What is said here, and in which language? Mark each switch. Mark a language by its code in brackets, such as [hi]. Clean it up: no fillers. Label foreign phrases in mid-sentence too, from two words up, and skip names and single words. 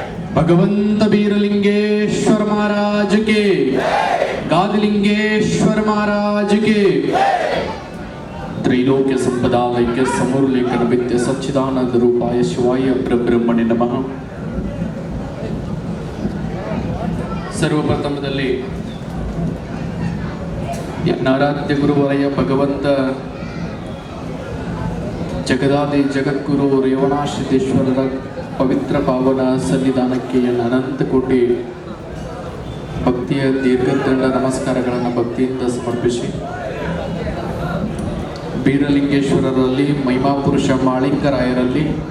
[sa] भगवंत बीरलिंगेश्वर महाराज के, गादिलिंगेश्वर महाराज के, त्रैलोक्य संपदालय समूर्लेखन विद्य सच्चिदानंद रूपाय शिवाय परब्रह्मणे नमः. [kn] ಸರ್ವಪ್ರಥಮದಲ್ಲಿ ಆರಾಧ್ಯ ಗುರುವರಯ ಭಗವಂತ ಜಗದಾದಿ ಜಗದ್ಗುರು ರೇವಣಾಶ್ರಿತೇಶ್ವರರ ಪವಿತ್ರ ಪಾವನ ಸನ್ನಿಧಾನಕ್ಕೆ ಅನಂತ ಕೋಟಿ ಭಕ್ತಿಯ ದೀರ್ಘದಂಡ ನಮಸ್ಕಾರಗಳನ್ನು ಭಕ್ತಿಯಿಂದ ಸಮರ್ಪಿಸಿ, ಬೀರಲಿಂಗೇಶ್ವರರಲ್ಲಿ, ಮಹಿಮಾಪುರುಷ ಮಾಳಿಂಗರಾಯರಲ್ಲಿ,